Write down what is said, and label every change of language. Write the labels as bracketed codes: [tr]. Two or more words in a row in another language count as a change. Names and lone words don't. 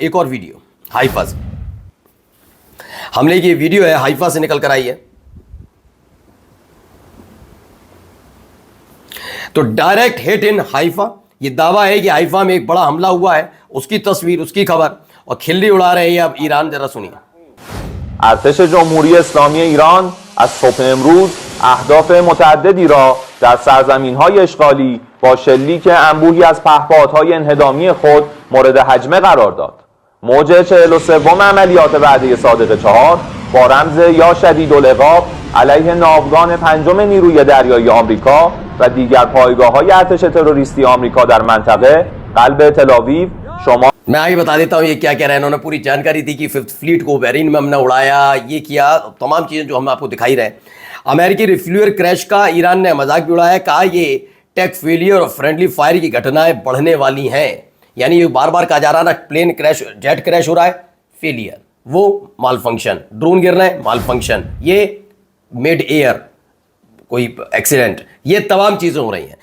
[hi] एक और वीडियो, हाइफा से हमले की वीडियो है, हाइफा से निकल कर आई है। तो [en] direct hit in Haifa, [hi] ये दावा है कि हाइफा में एक बड़ा हमला हुआ है, उसकी तस्वीर, उसकी खबर, और खिल्ली उड़ा रहे हैं अब ईरान। जरा सुनिए। [fa] ارتش جمهوری اسلامی ایران از صبح امروز اهداف متعددی را در سرزمین‌های اشغالی با شلیک انبوهی از پهپادهای انهدامی خود مورد هجمه قرار داد. موج 43 عملیات وعده صادق 4 با رمز یا شدیدالعقاب علیه ناوگان پنجم نیروی دریایی آمریکا و دیگر پایگاه‌های ارتش تروریستی آمریکا در منطقه قلب تل‌آویو شمال [hi] मैं आगे बता देता हूं ये क्या कह रहे हैं। इन्होंने पूरी जानकारी दी कि [en] 5th fleet [hi] को बहरीन में हमने उड़ाया, ये किया, तमाम चीज़ें जो हम आपको दिखाई रहे हैं। अमेरिकी [en] refuel crash [hi] का ईरान ने मजाक भी उड़ाया, कहा ये [en] tech failure [hi] और [en] friendly fire [hi] की घटनाएं बढ़ने वाली हैं। यानी ये बार बार कहा जा रहा ना, [en] plane crash, jet crash [hi] हो रहा है, फेलियर, वो माल फंक्शन, ड्रोन गिर रहे हैं, माल फंक्शन, ये [en] mid air [hi] कोई एक्सीडेंट, ये तमाम चीज़ें हो रही हैं।